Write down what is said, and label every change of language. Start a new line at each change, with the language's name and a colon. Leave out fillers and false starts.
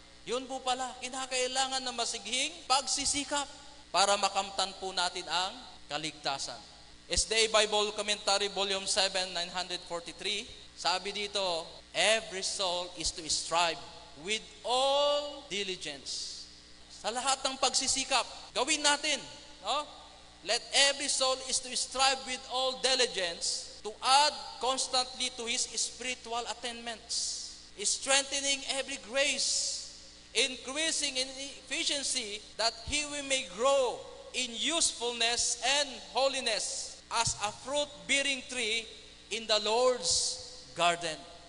Filipino: Yun po pala, kinakailangan na masighing pagsisikap para makamtan po natin ang kaligtasan.
English: SDA Bible Commentary, Volume 7, 943,
Filipino: sabi dito,
English: every soul is to strive with all diligence.
Filipino: Sa lahat ng pagsisikap, gawin natin.
English: Let every soul is to strive with all diligence to add constantly to his spiritual attainments, strengthening every grace, increasing in efficiency, that he may grow in usefulness and holiness as a fruit-bearing tree in the Lord's garden.